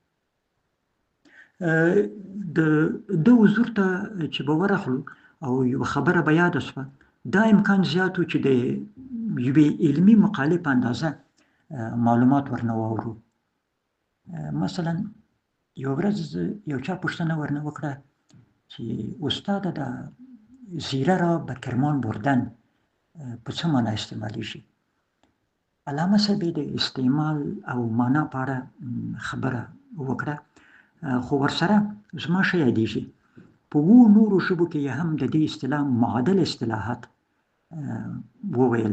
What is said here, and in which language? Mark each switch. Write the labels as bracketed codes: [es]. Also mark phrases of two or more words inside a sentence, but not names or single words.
[ps] د ده حضور ته چې به ورغلو او یوه خبره به یاده شوه، دا امکان زیات و چې د یوې علمي مقالې په اندازه معلومات ورنه واورو. مثلا یو ورځ یو چا پوښتنه ورنه وکړه چې استاده دا [fa] زیره را به کرمان بردن [ps] په څه معنا استعمالیږي؟ علامه صاحب د استعمال او معنا په اړه خبره وکړه، خو ورسره زما ښه یادېږي په 7 نورو ژبو کې یې هم د دې اصطلاح معادل اصطلاحات وویل.